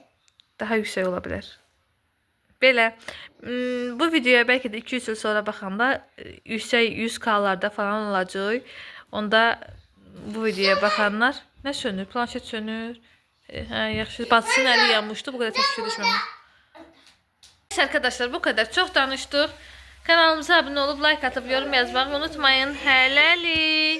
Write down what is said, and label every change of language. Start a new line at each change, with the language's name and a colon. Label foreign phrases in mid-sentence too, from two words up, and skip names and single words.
Azerbaijani: Daha yüksək ola bilər. Belə bu videoya bəlkə də 2-3 il sonra baxanda yüksək 100K'larda falan olacaq. Onda bu videoya baxanlar nə sönür? Planşet sönür. Hə, yaxşı. Bacısının əli yanmışdı. Bu qədər təşvişə düşməmiş.
Turkish: Arkadaşlar, bu kadar çok danıştık. Kanalımıza abone olup like atıp yorum yazmayı unutmayın.
Azerbaijani: Hələli.